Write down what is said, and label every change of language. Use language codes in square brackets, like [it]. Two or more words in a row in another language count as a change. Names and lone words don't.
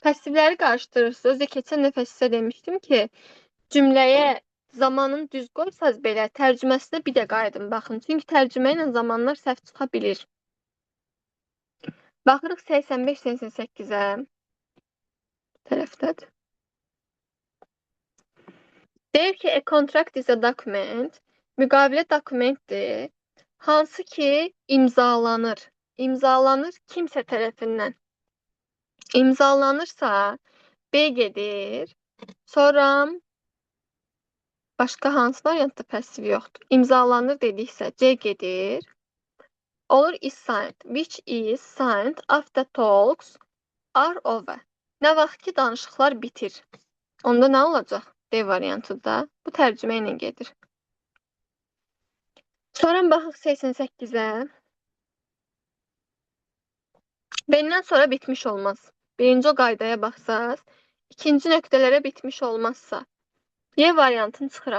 [az] Passivləri qarışdırırsınız. Özü keçən dəfə sizə demişdim ki, cümləyə zamanın düz qoysaz belə tərcüməsinə bir də qayıdın baxın. Çünki tərcümə ilə zamanlar səhv çıxa bilir. Baxırıq 85-88-ə. Tərəfdədir. Deyir ki, [en] a contract is a document. [az] Müqavilə dokumentdir. Hansı ki imzalanır. İmzalanır kimsə tərəfindən. İmzalanırsa B gedir. Sonra başqa hansı variantda passiv yoxdur? İmzalanır dediksə C gedir. [en] Olur is signed. Which is signed after talks are over. [az] Nə vaxt ki danışıqlar bitir. Onda nə olacaq? D variantı da. Bu tərcümə ilə gedir. Sonra baxıq 88-ə. Benden sonra bitmiş olmaz. Birinci o qaydaya baxsaz, ikinci nöqtələrə bitmiş olmazsa, Y variantını çıxıram.